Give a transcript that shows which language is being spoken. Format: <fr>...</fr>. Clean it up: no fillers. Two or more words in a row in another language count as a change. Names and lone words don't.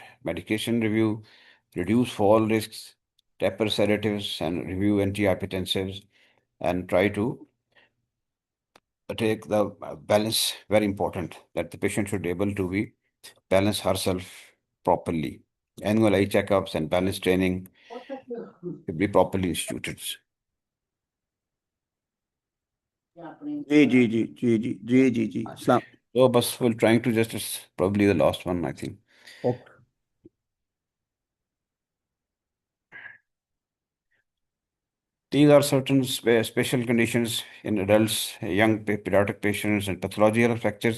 <en>Medication review, reduce fall risks, taper sedatives, and review antihypertensives, and try to take the balance. Very important that the patient should be able to be balance herself properly. Annual eye checkups and balance training should be properly instituted. जी जी जी जी जी जी जी जी इस्लाम So, bus we're trying to just, it's probably the last one, I think. ओके These are certain special conditions in adults, young pediatric patients, and pathological fractures.</en>